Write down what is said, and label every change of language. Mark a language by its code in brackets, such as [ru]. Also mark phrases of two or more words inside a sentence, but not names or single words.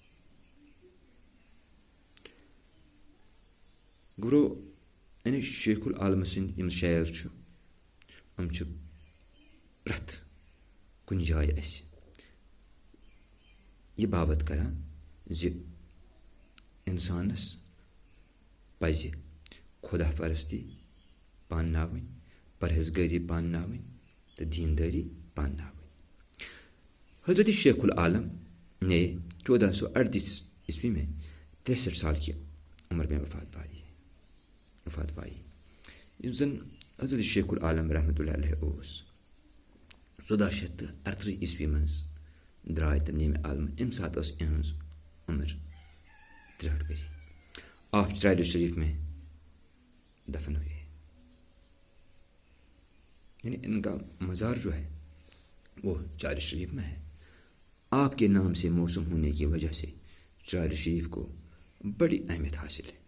[ks] گوٚو یعنی شیخ العالم سٕنٛدۍ یِم شعر چھُ یِم چھِ پرٛٮ۪تھ کُنہِ جایہِ اَسہِ یہِ باوت کران زِ اِنسانس پزِ خدا پرستی پانناوٕنۍ، پرہیزگٲری پانناوٕنۍ تہٕ دیندٲری پانناوٕنۍ. [ur] حضرت شیخ العالم نے 1438 میں 63 سال کی عمر میں وفات پائی. [ks] یُس زن حضرت شیخ العالم رحمۃ اللہ علیہ اوس 1438 منٛز درٛاے تِم نیمہِ عالمہٕ. اَمہِ ساتہٕ ٲس یِہٕنٛز عمر 63 ؤری. [ur] آپ چرائل شریف میں دفن ہوئے. یعنی ان کا مزار جو ہے وہ چار شریف میں ہے. آپ کے نام سے موسوم ہونے کی وجہ سے چار شریف کو بڑی اہمیت حاصل ہے.